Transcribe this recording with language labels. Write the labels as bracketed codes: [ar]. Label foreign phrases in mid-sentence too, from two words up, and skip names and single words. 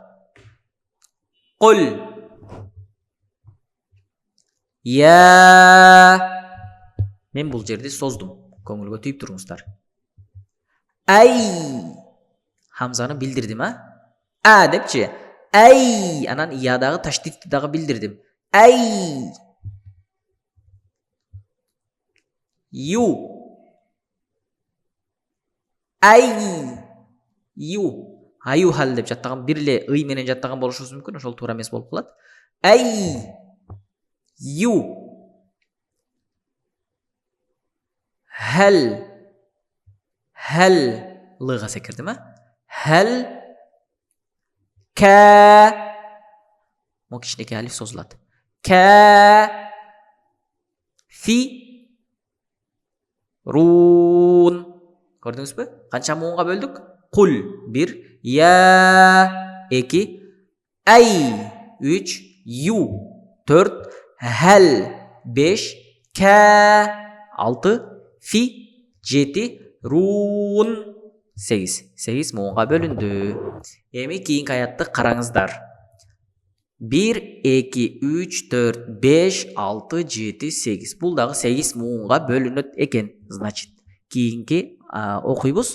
[ar] قُلْ يَا. [ky] Мен бул жерди создум. Көңүлгө түйүп туруңуздар. [ar] أَيْ. [ky] Хамзаны билдирдим, а депчи. [ar] أَيْ. [ky] Анан иядагы таштитти дагы билдирдим. [ar] أَيْ. يُ. أَيْ يُ. [ky] Аю хал деп жаттаган, бир эле ый менен жаттаган болушубуз мүмкүн, ошол туура эмес болуп калат. [ar] أَيْ. يُ هَا. [ky] Хал. Лыга секирдим, Хал. [ar] كَا. [ky] Мо кичинекей алиф созулат. [ar] كَا فِ. [ky] Рун. Көрдүңүзбү? Канча муунга бөлдүк? Кул 1, я 2, ай 3, ю 4, хал 5, ка 6, фи 7, рун 8. 8 муунга бөлүндү. Эми кийинки аятты караңыздар. 1, 2, 3, 4, 5, 6, 7, 8. Бул дагы 8 муунга бөлүнөт экен. Значит, кийинки окуйбуз.